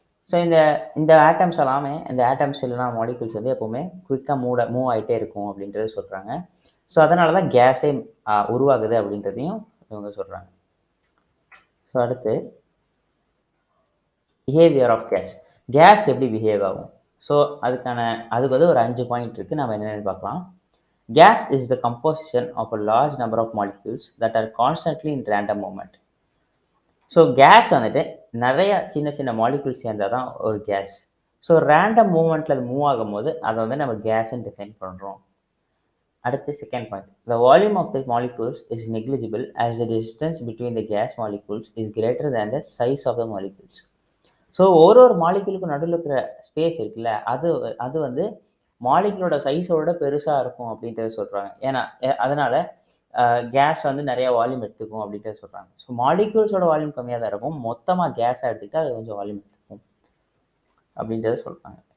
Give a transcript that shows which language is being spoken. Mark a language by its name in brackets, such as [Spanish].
[Tamil] So இந்த atoms எல்லாமே இந்த ஆட்டம்ஸ் இல்லைனா மாலிகுல்ஸ் வந்து எப்போவுமே குயிக்காக மூவ் ஆகிட்டே இருக்கும் அப்படின்றத சொல்கிறாங்க. ஸோ அதனால தான் கேஸே உருவாகுது அப்படின்றதையும் இவங்க சொல்கிறாங்க. ஸோ அடுத்து பிஹேவியர் ஆஃப் கேஸ் எப்படி பிஹேவ் ஆகும்? ஸோ அதுக்கு வந்து ஒரு 5 பாயிண்ட் இருக்குது. நம்ம என்னென்னு பார்க்கலாம். [English] Gas is the composition of a large number of molecules that are constantly in random movement. [Tamil] So case வந்துட்டு நிறைய சின்ன சின்ன மாலிகுல்ஸ் சேர்ந்தால் தான் ஒரு கேஸ். ஸோ ரேண்டம் மூவ்மெண்ட்டில் அது மூவ் ஆகும்போது அதை வந்து நம்ம கேஸ்ன்னு டிஃபைன் பண்ணுறோம். அடுத்து second point. [English] The volume of the molecules is negligible as the distance between the gas molecules is greater than the size of the molecules. [Tamil] So ஒரு மாலிகுலுக்கு நடுவில் இருக்கிற ஸ்பேஸ் இருக்குல்ல, அது வந்து மாலிகுலோட சைஸோட பெருசாக இருக்கும் அப்படின்றத சொல்கிறாங்க. ஏன்னா அதனால் கேஸ் வந்து நிறையா வால்யூம் எடுத்துக்கும் அப்படின்றத சொல்கிறாங்க. ஸோ மாலிகுல்ஸோட வால்யூம் கம்மியாக தான் இருக்கும், மொத்தமாக கேஸாக எடுத்துக்கிட்டு அது கொஞ்சம் வால்யூம் எடுத்துக்கும் அப்படின்றத சொல்கிறாங்க.